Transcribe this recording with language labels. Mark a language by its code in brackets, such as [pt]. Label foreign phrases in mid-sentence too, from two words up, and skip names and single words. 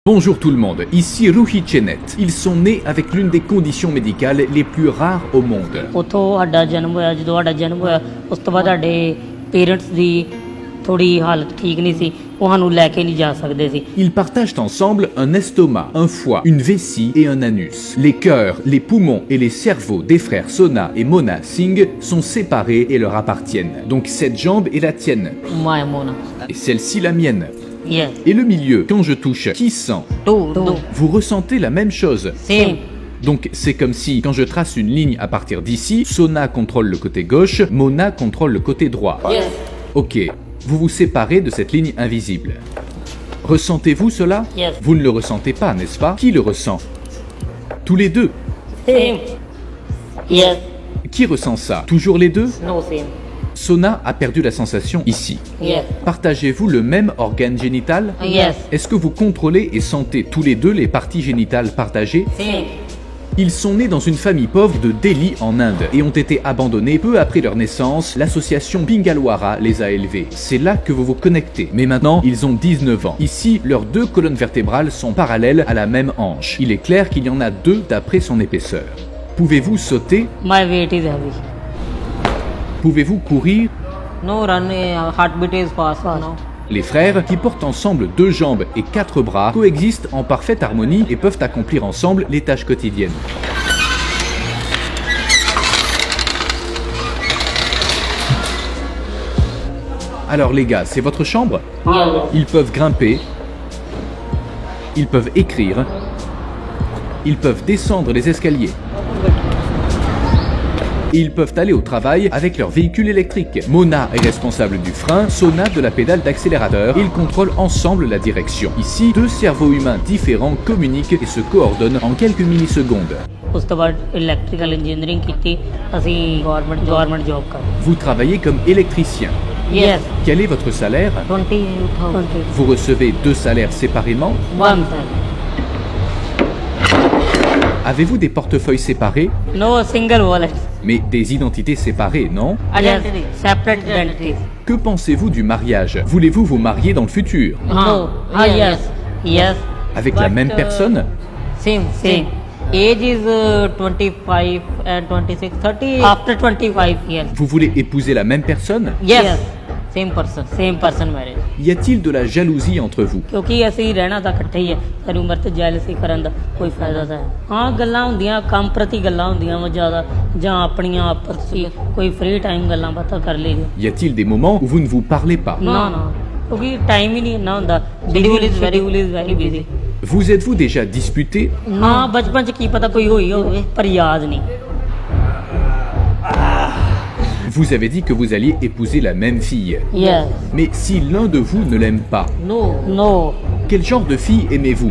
[fr] Bonjour tout le monde, ici Ruhi Chenet. Ils sont nés avec l'une des conditions médicales les plus rares au monde. [pa] ਉੱਥੋਂ ਸਾਡਾ ਜਨਮ ਹੋਇਆ। ਜਦੋਂ ਸਾਡਾ ਜਨਮ ਹੋਇਆ ਉਸ ਤੋਂ ਬਾਅਦ ਸਾਡੇ ਪੇਰੈਂਟਸ ਦੀ ਥੋੜੀ ਹਾਲਤ ਠੀਕ ਨਹੀਂ ਸੀ, ਉਹ ਸਾਨੂੰ ਲੈ ਕੇ ਨਹੀਂ ਜਾ ਸਕਦੇ ਸੀ। [fr] Ils partagent ensemble un estomac, un foie, une vessie et un anus. Les cœurs, les poumons et les cerveaux des frères Sona et Mona Singh sont séparés et leur appartiennent. Donc cette jambe est la tienne [pa] ਮਾਇਆ ਮੋਨਾ [fr] et celle-ci la mienne. [en] ਯੈਸ [fr] Et le milieu, quand je touche, qui sent? [en] ਟੂ [fr] Vous ressentez la même chose. [en] ਸੇਮ [fr] Donc c'est comme si, quand je trace une ligne à partir d'ici, Sona contrôle le côté gauche, Mona contrôle le côté droit. [en] ਯੈਸ [fr] Ok, vous vous séparez de cette ligne invisible. Ressentez-vous cela? [en] Yes. [fr] Vous ne le ressentez pas, n'est-ce pas? Qui le ressent? Tous les deux. [en] same yes [fr] Qui ressent ça? Toujours les deux? [en] no same [fr] Sona a perdu la sensation ici. [en] ਯੈਸ [fr] Partagez-vous le même organe génital? [en] ਯੈਸ [fr] Est-ce que vous contrôlez et sentez tous les deux les parties génitales partagées? [en] ਸੇਮ [fr] Ils sont nés dans une famille pauvre de Delhi en Inde et ont été abandonnés peu après leur naissance. L'association Bingalwara les a élevés. C'est là que vous vous connectez. Mais maintenant, ils ont 19 ans. Ici, leurs deux colonnes vertébrales sont parallèles à la même hanche. Il est clair qu'il y en a deux d'après son épaisseur. Pouvez-vous sauter? [en] my weight is heavy [fr] Pouvez-vous courir? [en] no run heart beat is fast no [fr] Les frères, qui portent ensemble 2 jambes et 4 bras, coexistent en parfaite harmonie et peuvent accomplir ensemble les tâches quotidiennes. Alors les gars, c'est votre chambre? Ils peuvent grimper, ils peuvent écrire, ils peuvent descendre les escaliers. Et ils peuvent aller au travail avec leur véhicule électrique. Mona est responsable du frein, Sona de la pédale d'accélérateur. Ils contrôlent ensemble la direction. Ici, 2 cerveaux humains différents communiquent et se coordonnent en quelques millisecondes. [pa] ਉਸ ਤੋਂ ਬਾਅਦ [en] electrical engineering [pa] ਕੀਤੀ ਅਸੀਂ [en] government job [pa] ਕਰ [fr] Vous travaillez comme électricien. [en] ਯੈਸ [fr] Quel est votre salaire? 20,000 Vous recevez 2 salaires séparément? [en] ਵਨ [fr] Avez-vous des portefeuilles séparés? [en] no single wallet [fr] Mais des identités séparées, non? [en] identity separate identity [fr] Que pensez-vous du mariage? Voulez-vous vous marier dans le futur? [en] ਹਾਂ yes yes [fr] Avec la même personne? [en] same age is 25 and 26 30 after 25 years [fr] Vous voulez épouser la même personne? [en] yes same person marriage [fr] Y a-t-il de la jalousie entre vous? [pa] ਕਿਉਂਕਿ ਅਸੀਂ ਰਹਿਣਾ ਤਾਂ ਇਕੱਠੇ ਹੀ ਹੈ, ਸਾਰੀ ਉਮਰ ਤੇ ਜੈਲਸੀ ਕਰਨ ਦਾ ਕੋਈ ਫਾਇਦਾ ਤਾਂ ਹੈ। ਹਾਂ ਗੱਲਾਂ ਹੁੰਦੀਆਂ ਕੰਮ ਪ੍ਰਤੀ ਗੱਲਾਂ ਹੁੰਦੀਆਂ ਵਾ ਜ਼ਿਆਦਾ, ਜਾਂ ਆਪਣੀਆਂ ਆਪਸ 'ਚ ਕੋਈ [en] free time [pa] ਗੱਲਾਂ ਬਾਤਾਂ ਕਰ ਲਈਆਂ। [fr] Y a-t-il des moments où vous ne vous parlez pas? [pa] ਨਾ ਕਿਉਂਕਿ ਟਾਈਮ ਹੀ ਨਹੀਂ ਇੰਨਾ ਹੁੰਦਾ, [en] schedule is very busy. [fr] Vous êtes-vous déjà disputé? [pa] ਨਾ ਬਚਪਨ 'ਚ ਕੀ ਪਤਾ ਕੋਈ ਹੋਈ ਹੋਵੇ ਪਰ ਯਾਦ ਨਹੀਂ। [fr] Vous avez dit que vous alliez épouser la même fille. [en] yes [fr] Mais si l'un de vous ne l'aime pas, [en] no [fr] quel genre de fille aimez-vous?